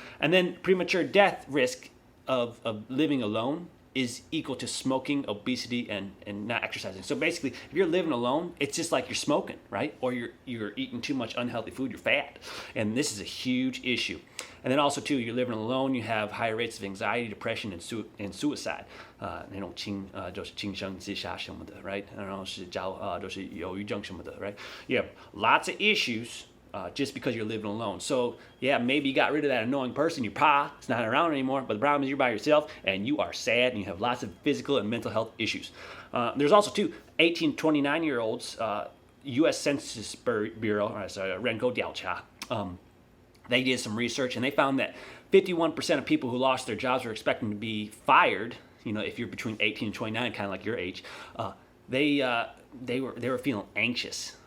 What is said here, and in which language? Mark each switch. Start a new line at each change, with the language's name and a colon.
English: And then premature death risk of living alone is equal to smoking, obesity, and not exercising. So basically, if you're living alone, it's just like you're smoking, right? Or you're eating too much unhealthy food, you're fat. And this is a huge issue. And then also, too, you're living alone, you have higher rates of anxiety, depression, and suicide.
Chinese: 那种就是轻生自杀什么的, right? 然后是就是忧郁症什么的, right?
English: You have lots of issues. Just because you're living alone. So, yeah, maybe you got rid of that annoying person, your pa, it's not around anymore, but the problem is you're by yourself and you are sad and you have lots of physical and mental health issues. There's also, too, 18 to 29-year-olds, U.S. Census Bureau, Renko Diaocha, they did some research and they found that 51% of people who lost their jobs were expecting to be fired, if you're between 18 and 29, kind of like your age, they were feeling anxious.